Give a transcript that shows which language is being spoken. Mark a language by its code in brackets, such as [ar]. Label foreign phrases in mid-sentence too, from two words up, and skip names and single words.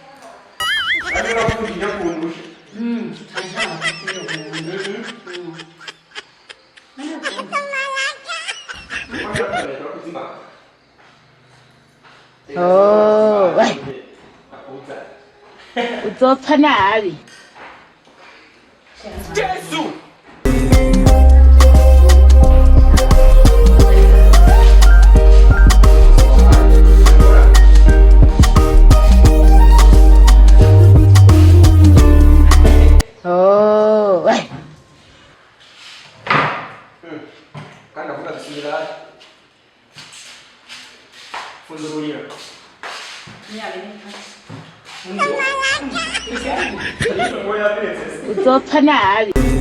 [rn] Oh. Uzopfa nabi. Yesu! Oh. [sw] Kana kuna bismillah. Fundurulia. [rn] Uzopfa nabi.